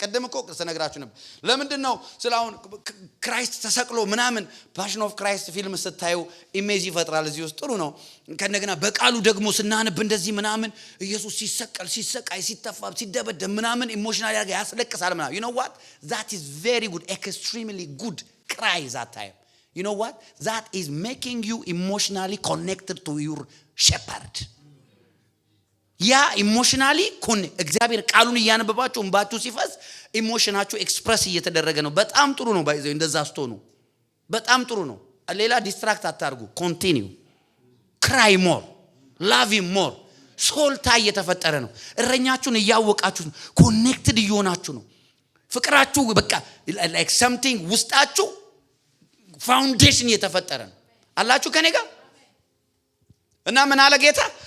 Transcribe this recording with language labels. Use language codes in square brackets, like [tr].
[am] ቀደም እኮ ስነግራችሁ ነበር። ለምንድነው ስላሁን ክራይስት ተሰቅሎ ምናምን ፓሽን ኦፍ ክራይስት ፊልም ስታዩ ኢሜጅ ይፈጥራል እዚህ ውስጥ ጥሩ ነው። ከነገና በቃሉ ደግሞ ስናነብ እንደዚህ ምናምን ኢየሱስ ሲሰቃይ ሲተፋ ሲደበደብ ምናምን ኢሞሽናል ያስለቅሳል ምናምን [en] you know what that is very good, extremely good cry that time. You know what that is making you emotionally connected to your shepherd. [am] ያ ኢሞሽናሊ እግዚአብሔር ቃሉን እያነበባችሁ እንባችሁ ሲፈስ ኢሞሽናችሁ ኤክስፕረስ እየተደረገ ነው። በጣም ጥሩ ነው። ባይዘው እንደዛ ስትሆኑ በጣም ጥሩ ነው። ሌላ ዲስትራክት አታርጉ። ኮንቲኒው ክራይ ሞር ላቭ ሞር ሶልታ እየተፈጠረ ነው። እረኛችሁን እያወቃችሁ ነው። ኮኔክትድ እየሆናችሁ ነው። ፍቅራችሁ በቃ ላይክ ሰምቲንግ ውስጣችሁ ፋውንዴሽን እየተፈጠረ ነው። አላችሁ ከኔ ጋር እና ምን አለ ጌታ?